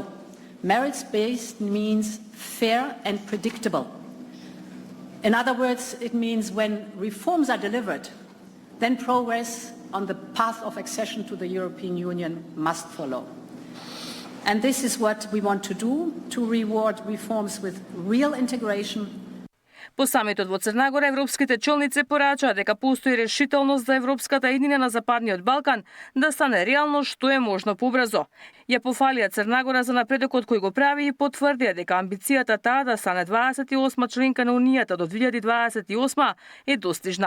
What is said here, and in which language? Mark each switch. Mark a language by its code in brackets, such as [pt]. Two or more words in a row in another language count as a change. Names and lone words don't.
[en] Merits-based means fair and predictable. In other words, it means when reforms are delivered, then progress on the path of accession to the European Union must follow. And this is what we want to do, to reward reforms with real integration. [mk] По самитот во Црнагора, европските челници порачаа дека постои решителност за европската еднина на Западниот Балкан да стане реално што е можно побрзо. Ја пофалија Црнагора за напредокот кој го прави и потврдија дека амбицијата таа да стане 28 членка на Унијата до 2028 е достижна.